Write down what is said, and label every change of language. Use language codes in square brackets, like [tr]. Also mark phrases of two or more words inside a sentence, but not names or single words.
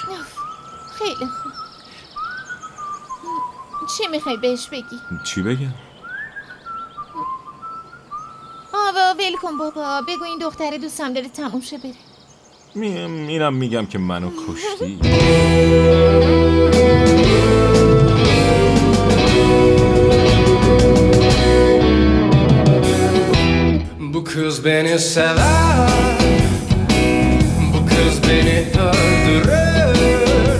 [fa] خیلی خوب. چی میخوای بهش بگی؟ چی بگم؟ ول کن بابا، بگو این دختر دوستم داره تموم شه بره. اینم میگم که منو کشتی. [tr] Bu kız beni sever, bu kız beni öldürür.